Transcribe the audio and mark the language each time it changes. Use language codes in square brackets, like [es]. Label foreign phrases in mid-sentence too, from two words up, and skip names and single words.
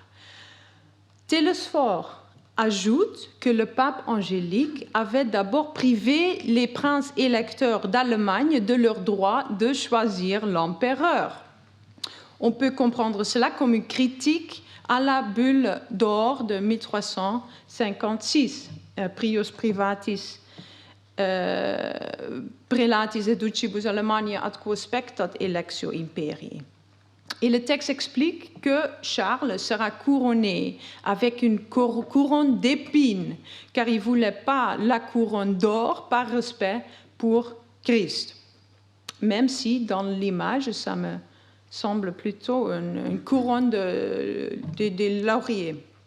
[fr] Télesphore ajoute que le pape Angélique avait d'abord privé les princes électeurs d'Allemagne de leur droit de choisir l'empereur. On peut comprendre cela comme une critique à la bulle d'or de 1356, [la] Prius Privatis Prelatis educibus Alemanniae ad quo spectat electio imperii. [fr] Et le texte explique que Charles sera couronné avec une couronne d'épines, car il ne voulait pas la couronne d'or par respect pour Christ. Même si, dans l'image, ça me semble plutôt une couronne de lauriers.